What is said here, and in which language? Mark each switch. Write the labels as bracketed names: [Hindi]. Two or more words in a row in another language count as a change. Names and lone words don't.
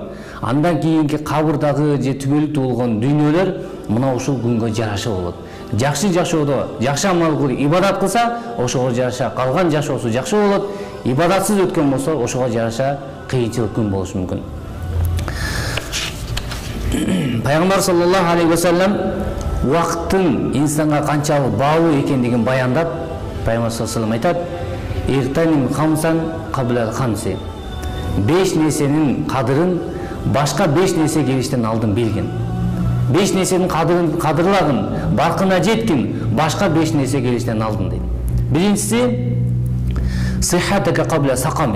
[Kyrgyz] Андан кийинки кабырдагы же түбөлүктүү болгон дүйнөлөр мына ушул күнгө жараша болот. Жакшы жашоодо, жакшы амал кылып, ибадат кылса, ошого жараша калган жашоосу жакшы болот. Ибадатсыз өткөн болсо, ошого жараша кыйынчылык күн болушу мүмкүн. Пайгамбар [Arabic] صلى الله عليه وسلم [Kyrgyz] вакыттын инсанга канчалык баалуу экендигин баяндап, Пайгамбар [Arabic] صلى الله عليه وسلم [Kyrgyz] айтат: [Arabic] "اغتنم خمسا قبل خمس." [Kyrgyz] 5 нерсенин кадырын башка 5 нерсе келиштен алдын билгин. 5 нерсенин кадырлагын, баркына жеткин, башка 5 нерсе келиштен алдын дейт. Биринчиси [Arabic] صحتك قبل سقمك.